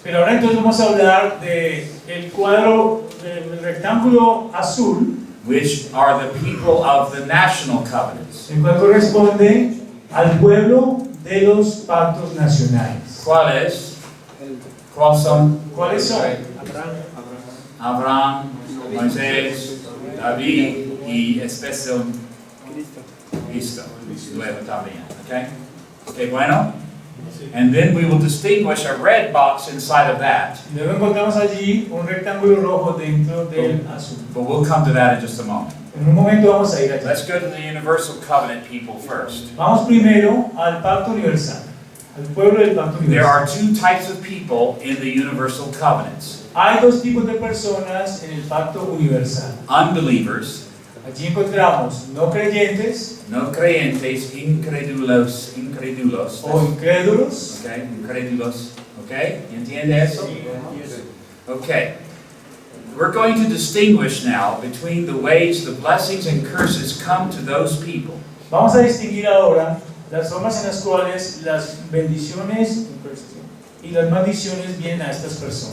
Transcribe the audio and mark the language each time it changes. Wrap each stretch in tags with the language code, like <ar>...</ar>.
<es>Pero ahora entonces vamos a hablar del cuadro, del rectángulo azul,</es> <en>Which are the people of the national covenants.</en> <es>el cual corresponde al pueblo de los pactos nacionales. ¿Cuáles? ¿Cuáles son? ¿Cuáles son? Abraham, Moisés, David y especial Cristo. Luego también. Okay? Okay, bueno.</es> <en>And then we will distinguish a red box inside of that.</en> <es>Luego encontramos allí un rectángulo rojo dentro del azul.</es> <en>But we'll come to that in just a moment.</en> <es>En un momento vamos a ir allí.</es> <en>Let's go to the universal covenant people first.</en> <es>Vamos primero al pacto universal, al pueblo del pacto</es> <en>There are</en> <es>universal.</es> <en>two types of people in the universal covenants.</en> <es>Hay dos tipos de personas en el pacto universal.</es> <en>Unbelievers,</en> <es>Allí encontramos no creyentes no creyentes, incrédulos, o incrédulos. okay, incrédulos, okay, ¿entiende eso? Okay.</es> <en>We're going to distinguish now between the ways the blessings and curses come to those people.</en> <es>Vamos a distinguir ahora las formas en las cuales las bendiciones y las maldiciones vienen a estas personas.</es>